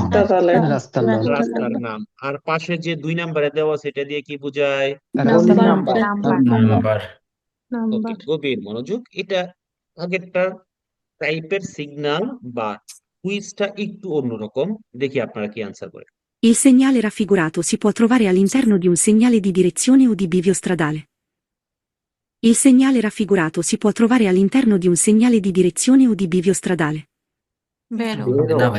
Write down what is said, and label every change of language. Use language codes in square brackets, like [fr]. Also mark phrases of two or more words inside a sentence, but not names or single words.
[bn] রাস্তার নাম। আর পাশে যে 2 নম্বরে দেওয়া সেটা দিয়ে কি বোঝায়? নাম্বার। ওকে, গভীর মনোযোগ। এটা আগেরটা টাইপের সিগন্যাল বা কুইজটা একটু অন্যরকম। দেখি আপনারা কি আনসার করেন। [it] Il segnale raffigurato si può trovare all'interno di un segnale di direzione o di bivio stradale. Il segnale raffigurato si può trovare all'interno di un segnale di direzione o di bivio stradale. বেরো। [bn] না ভাই।